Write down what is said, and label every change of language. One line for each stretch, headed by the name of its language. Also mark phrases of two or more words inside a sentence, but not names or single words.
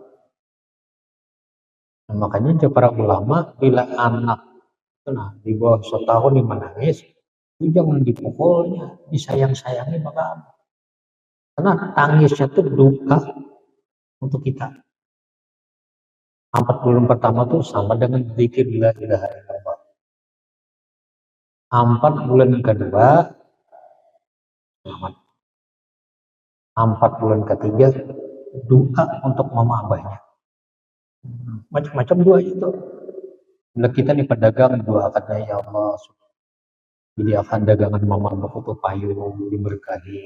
Indonesian: Nah, makanya para ulama bila anak di bawah 1 tahun yang menangis, itu jangan dipukulnya, disayang-sayangi maka karena tangisnya itu doa untuk kita. 4 bulan pertama tuh sama dengan zikir
Arabic: la ilaha illallah.
Indonesian: 4 bulan kedua selamat. 4 bulan ketiga doa untuk mama abahnya. Macam-macam doa itu. Bila kita nih pedagang doakan ya Allah, jadi akan dagangan mama abah itu payung diberkahi.